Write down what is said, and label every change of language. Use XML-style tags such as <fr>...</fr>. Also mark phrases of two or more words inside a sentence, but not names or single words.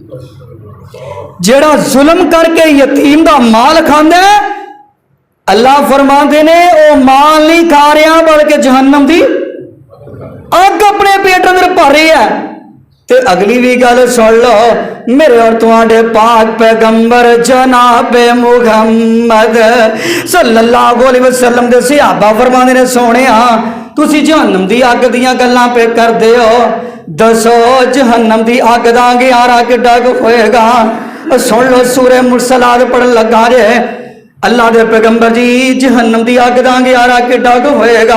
<pa>جیہڑا ظلم کر کے یتیم دا مال کھاندا، اللہ فرماتے نے او مال نہیں کھا رہا بلکہ جہنم دی اگ اپنے پیٹ اندر بھر رہی ہے. تے اگلی بھی گل سن لو، میرے اور تمہارے پاک پیغمبر جناب محمد</pa> <ar>صلى الله عليه وسلم</ar> <pa>دے صحابہ فرماتے نے، سوہنے تسی جہنم دی اگ دیاں گلاں پے کردے ہو، دسو جہنم دی اگ دا انگارہ کڈا ہوئے گا. سن لو سورہ مرسلات پڑھن لگا جے، اللہ دے پیغمبر جی جہنم دی اگ دا انگارہ کڈا ہوئے گا.</pa>